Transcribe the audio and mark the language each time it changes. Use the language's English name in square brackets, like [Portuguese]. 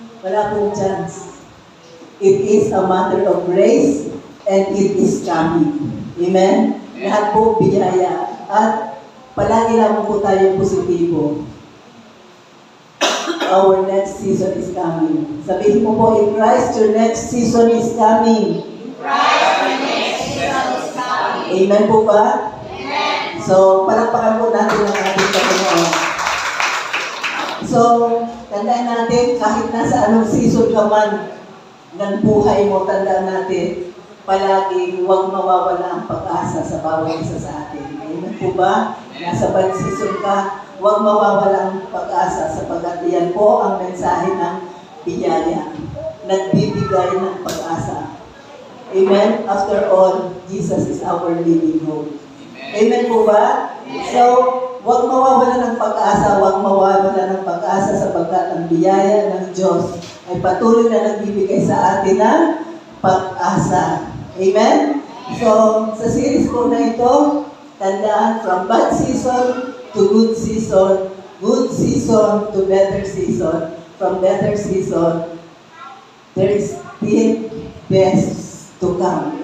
[Filipino] Wala pong [English] chance. It is a matter of grace and it is coming. Amen? [Filipino] Lahat po biyaya. At palagi lang po tayong positibo. [English] Our next season is coming. [Filipino] Sabihin mo po, [English] in Christ, your next season is coming. [Filipino] Amen po ba? Amen. So, palakpakan po natin ang ating Panginoon. So, tandaan natin, kahit nasa anong season ka man ng buhay mo, tandaan natin, palagi huwag mawawala ang pag-asa sa bawat isa sa atin. Amen po ba? Nasa bad season ka, huwag mawawala ang pag-asa sapagkat yan po ang mensahe ng biyaya. Nagbibigay ng pag-asa. Amen? [English] After all, Jesus is our living hope. [Filipino] Amen po ba? So, huwag mawawala ng pag-asa, huwag mawawala ng pag-asa sapagkat ang biyaya ng Diyos ay patuloy na nagbibigay sa atin ng pag-asa. Amen? [English] So, [Filipino] sa series po na ito, tandaan, [English] from bad season to good season to better season, from better season, there is still best to come.